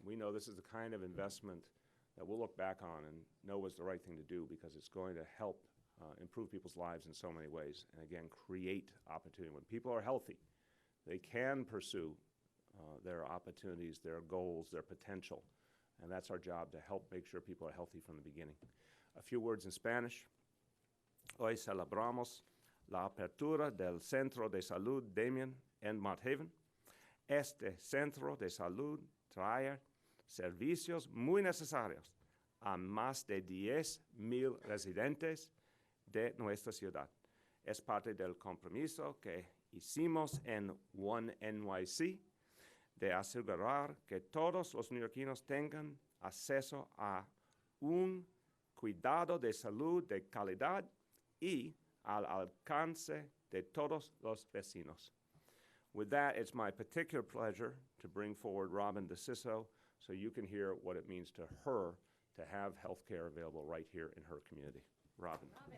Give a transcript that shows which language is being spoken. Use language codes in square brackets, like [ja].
[en] We know this is the kind of investment that we'll look back on and know was the right thing to do because it's going to help improve people's lives in so many ways and, again, create opportunity. When people are healthy, they can pursue their opportunities, their goals, their potential, and that's our job, to help make sure people are healthy from the beginning. A few words in Spanish. [es] Hoy celebramos la apertura del Centro de Salud Damien en Mott Haven. Este Centro de Salud trae servicios muy necesarios a más de 10,000 residentes de nuestra ciudad. Es parte del compromiso que hicimos en One NYC de asegurar que todos los neoyorquinos tengan acceso a un cuidado de salud de calidad y al alcance de todos los vecinos. [en] With that, it's my particular pleasure to bring forward Robin DeCiso so you can hear what it means to her to have health care available right here in her community. Robin.